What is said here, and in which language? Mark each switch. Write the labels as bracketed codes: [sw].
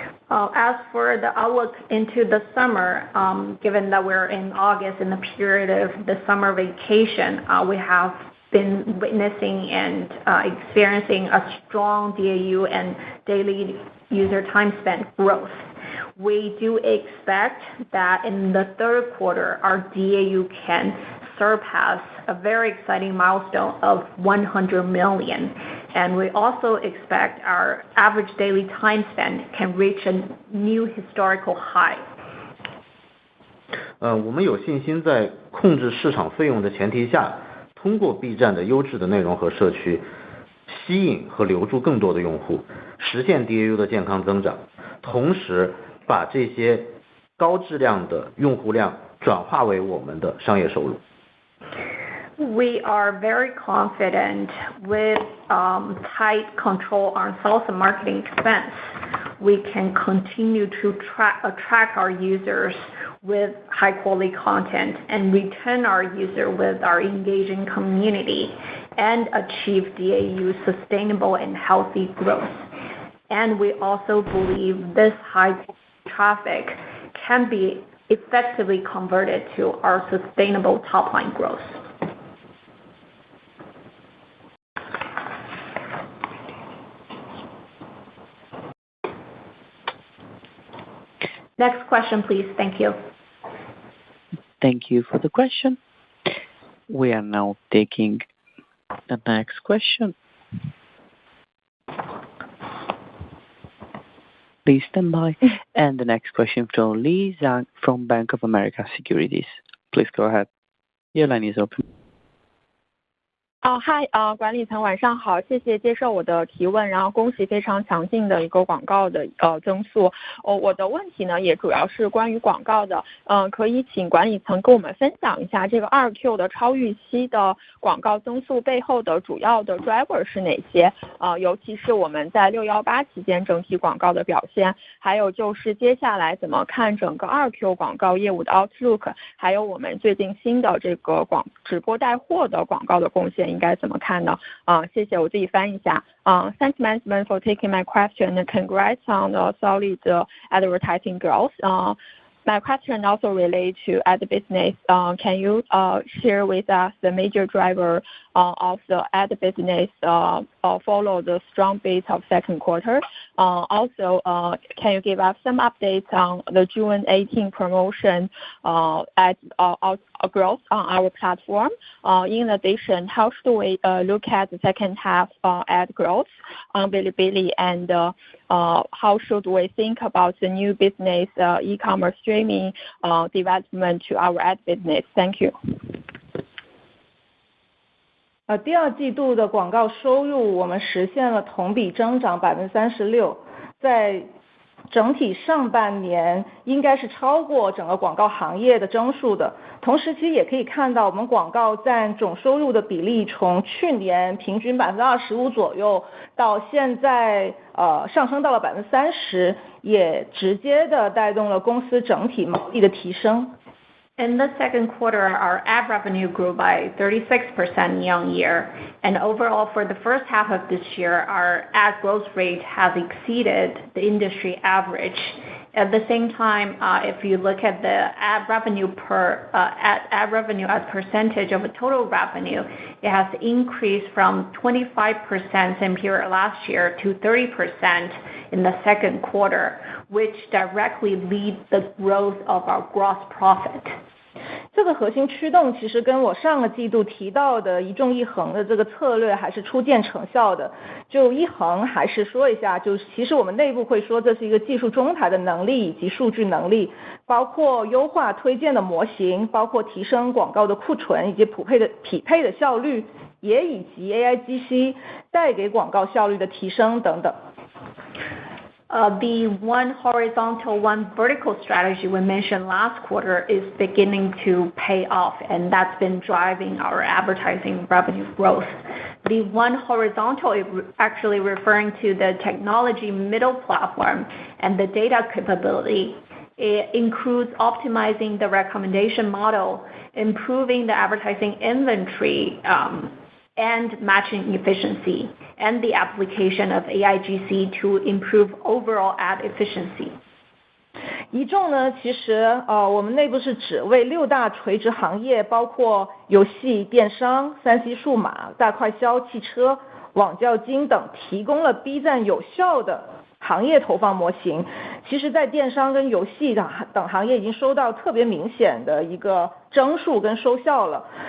[en] As for the outlook into the summer, given that we're in August in the period of the summer vacation, we have been witnessing and experiencing a strong DAU and daily user time spent growth. we do expect that in the third quarter, our DAU can surpass a very exciting milestone of 100 million. And we also expect our average daily time spent can reach a new historical high. [zh] 我们有信心在控制市场费用的前提下，通过 B 站的优质的内容和社区，吸引和留住更多的用户，实现 DAU 的健康增长，同时把这些高质量的用户量转化为我们的商业收入。 [en] We are very confident with tight control on sales and marketing expense. We can continue to attract our users with high quality content and retain our user with our engaging community and achieve DAU sustainable and healthy growth. And we also believe this high traffic can be effectively converted to our sustainable top line growth. Next question, please. Thank you. Thank you for the question. We are now taking the next question. Please stand by. And the next question from Li Zhang from Bank of America Securities. Please go ahead. Your line is open. [zh] Hi， 管理层晚上好，谢谢接受我的提问，然后恭喜非常强劲的一个广告的增速。我的问题呢也主要是关于广告的，可以请管理层跟我们分享一下这个 2Q 的超预期的广告增速背后的主要的 driver 是哪些？尤其是我们在618期间整体广告的表现，还有就是接下来怎么看整个 2Q 广告业务的 outlook， 还有我们最近新的这个直播带货的广告的贡献应该怎么看呢？谢谢，我自己翻译一下。 [en] Thanks management for taking my question and congrats on the solid advertising growth. My question also relates to ad business. Can you share with us the major driver of the ad business follow the strong base of second quarter? Also, can you give us some updates on the June 18 promotion ad growth on our platform? In addition, how should we look at the second half ad growth on Bilibili, and how should we think about the new business e-commerce streaming development to our ad business? Thank you. [zh] 第二季度的广告收入我们实现了同比增长 36%， 在整体上半年应该是超过整个广告行业的增速的。同时其实也可以看到我们广告占总收入的比例从去年平均 25% 左右到现在上升到了 30%， 也直接的带动了公司整体毛利的提升。 [en] In the second quarter, our ad revenue grew by 36% year-on-year, and overall for the first half of this year, our ad growth rate has exceeded the industry average. At the same time, if you look at the ad revenue as percentage of the total revenue, it has increased from 25% same period last year to 30% in the second quarter, which directly leads the growth of our gross profit. [zh] 这个核心驱动其实跟我上个季度提到的一纵一横的这个策略还是初见成效的。就一横还是说一下，就是其实我们内部会说这是一个技术中台的能力以及数据能力，包括优化推荐的模型，包括提升广告的库存以及匹配的效率，也以及 AIGC 带给广告效率的提升等等。 [en] The one horizontal, one vertical strategy we mentioned last quarter is beginning to pay off, and that's been driving our advertising revenue growth. The one horizontal is actually referring to the technology middle platform and the data capability. It includes optimizing the recommendation model, improving the advertising inventory, and matching efficiency, and the application of AIGC to improve overall ad efficiency. [zh] 一众呢，其实我们内部是指为6大垂直行业，包括游戏、电商、3C 数码、大快消、汽车、网教金等，提供了 B 站有效的行业投放模型，其实在电商跟游戏等行业已经收到特别明显的一个增速跟收效了。